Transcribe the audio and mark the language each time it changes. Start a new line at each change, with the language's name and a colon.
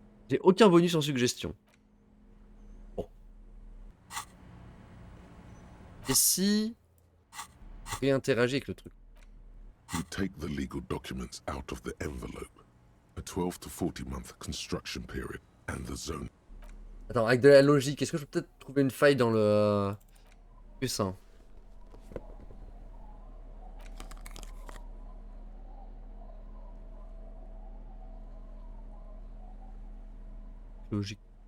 French: J'ai aucun bonus en suggestion. Et si... réinteragir avec le truc.
English: You take the legal documents out of the envelope. A 12 to 40 month construction period and the zone.
French: Attends, avec de la logique, est-ce que je peux peut-être trouver une faille dans le... plus hein. Logique.